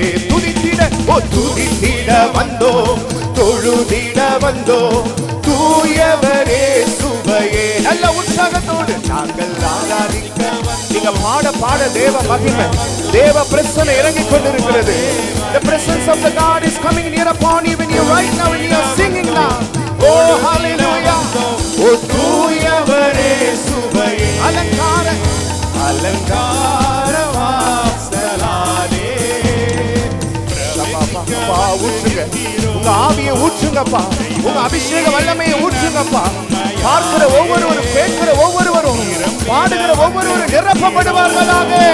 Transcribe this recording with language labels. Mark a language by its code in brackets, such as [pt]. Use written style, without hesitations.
[ta] துதித்திட ஓ துதித்திட வந்தோம், தொழுதிட வந்தோம் தூயவரே சுவையே. நல்ல உற்சாகத்தோடு நாங்கள் ஆராதிக்க. நீங்க பாட பாட தேவ மகிமை, தேவ பிரசன்னை இறங்கிக் கொண்டிருக்கிறது. [en] The presence of the God is coming near upon you when you right now when you are singing now. [ta] Oh hallelujah. ஓ தூயவரே சுவையே. அலங்கார அலங்கார வாசலாலே பிரவேசிக்க ஊற்றுங்க. உங்க ஆவியை ஊற்றுங்கப்பா, உங்க அபிஷேக வல்லமையை ஊற்றுங்கப்பா. பார்க்கிற ஒவ்வொருவரும், கேட்கிற ஒவ்வொருவரும், பாடுகிற ஒவ்வொருவரும் நிரப்பப்படுவார்களாக.